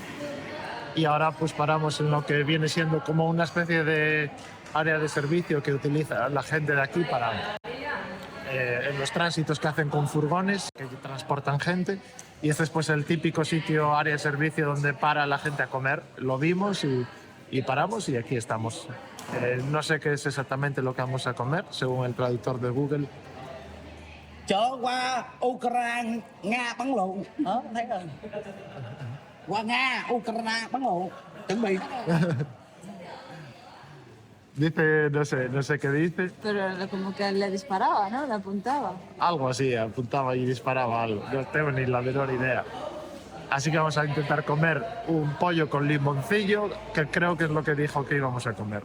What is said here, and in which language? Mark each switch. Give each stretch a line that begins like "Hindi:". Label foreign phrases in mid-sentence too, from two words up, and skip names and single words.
Spanish: Y ahora pues paramos en lo que viene siendo como una especie de área de servicio que utiliza la gente de aquí para en los tránsitos que hacen con furgones que transportan gente. Y este es pues el típico sitio, área de servicio donde para la gente a comer. Lo vimos y paramos y aquí estamos. No sé qué es exactamente lo que vamos a comer, según el traductor de Google.
Vietnamese: Chở qua Ukraine, Nga bắn lộn. Đó, thấy rồi. Qua Nga, Ukraine bắn lộn. Chuẩn bị.
Spanish: Dice, no sé qué dice. Pero como que le disparaba, ¿no? Le apuntaba. Algo así, apuntaba y disparaba algo. No tengo ni la menor idea. Así que vamos a intentar comer un pollo con limoncillo, que creo que es lo que dijo que íbamos a comer.